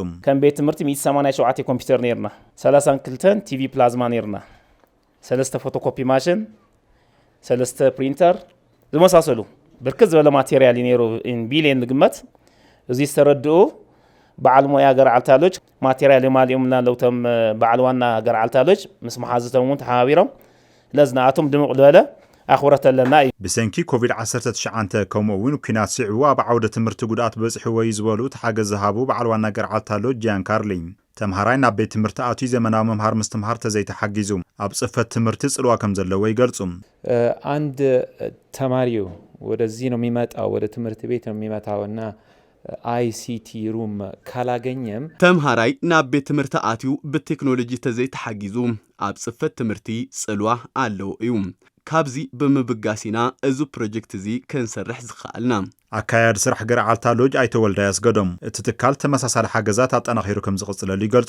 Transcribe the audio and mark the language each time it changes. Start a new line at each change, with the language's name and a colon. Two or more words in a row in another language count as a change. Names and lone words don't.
Tigrinya: ከም ቤት ትምህርቲ 187 ኮምፒተር ነርና 32 ቲቪ ፕላዝማ ነርና 3 ፎቶኮፒ ማሽን 3 ፕሪንተር ዝመሳሰሉ ብርክት ዝበለ ማቴሪያል ይነሩ ኢን ቢሊየን ዝግመት እዚ ዝተረድኡ በዓል ሞያ ገርዓልታ ሎጅ ማቴሪያል የማልዮምና ለውተም በዓል ዋና ገርዓልታ ሎጅ ምስ መሓዝቶም ተሓባቢሮም ለዝናኣቶም ድምቕ ዝበለ ኣኽብረት ኣለና እዩ ብሰንኪ ኮቪድ-19 ከምኡውን ኩናት ስዕቡ ኣብ ዓውደ ትምህርቲ ጉድኣት በፂሑ ወይ ዝበሉ ተሓገዝ ዝሃቡ በዓል ዋና ገርዓልታ ሎጅ ጃን ካርሊ ተምሃራይ ናብ ቤት ትምህርቲ ኣትዩ ዘመናዊ መምሃር ምስትምሃር ተዘይተሓጊዙ ኣብ ጽፈት ትምህርቲ ጽልዋ ከም ዘለዎ ይገልጹ
Amharic: አንድ ተማሪው ወደዚህ ነው የሚመጣው ወደ ትምህርት ቤት ነው የሚመጣውና ICT ሩም ካላገኘም
Tigrinya: ተምሃራይ ናብ ቤት ትምህርቲ ኣትዩ ብቴክኖሎጂ ተዘይተሓጊዙ ኣብ ጽፈት ትምህርቲ ጽልዋ ኣለው እዩ ካብዚ ብምብጋሲና እዚ ፕሮጀክት እዚ ክንሰርሕ ዝኽኣልና ኣካያድ ስራሕ ገርዓልታ ሎጅ ኣይተወልዳ ያስገዶም እቲ ትካል ተመሳሳሊ ሓገዛት ኣጠናኺሩ ከም ዝቕጽለሉ ይገልጹ